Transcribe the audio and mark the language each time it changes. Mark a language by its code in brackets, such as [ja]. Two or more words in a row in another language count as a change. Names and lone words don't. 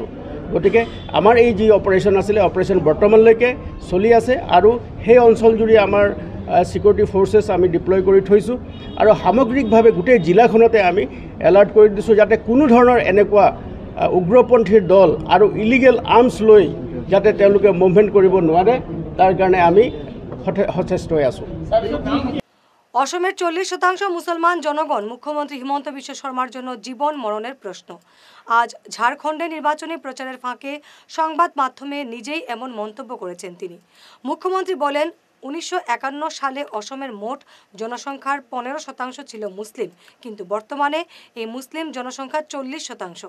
[as] গতিকে আমাৰ এই যি অপাৰেশ্যন আছিলে অপাৰেশ্যন বৰ্তমানলৈকে চলি আছে আৰু সেই অঞ্চল জুৰি আমাৰ [en] security forces [as] আমি ডিপ্লয় কৰি থৈছোঁ আৰু সামগ্ৰিকভাৱে গোটেই জিলাখনতে আমি এলাৰ্ট কৰি দিছোঁ যাতে কোনো ধৰণৰ এনেকুৱা উগ্ৰপন্থীৰ দল আৰু [en] illegal arms [as] লৈ যাতে তেওঁলোকে মুভমেণ্ট কৰিব নোৱাৰে তাৰ কাৰণে আমি সচেষ্ট হৈ আছোঁ। [bn] অসমের 40% মুসলমান জনগণ মুখ্যমন্ত্রী হিমন্ত বিশ্ব শর্মার জন্য জীবন মরণের প্রশ্ন। আজ ঝাড়খণ্ডে নির্বাচনী প্রচারের ফাঁকে সংবাদ মাধ্যমে নিজেই এমন মন্তব্য করেছেন তিনি। মুখ্যমন্ত্রী বলেন 1951 সালে অসমের মোট জনসংখ্যার 15% ছিল মুসলিম, কিন্তু বর্তমানে এই মুসলিম জনসংখ্যা 40%।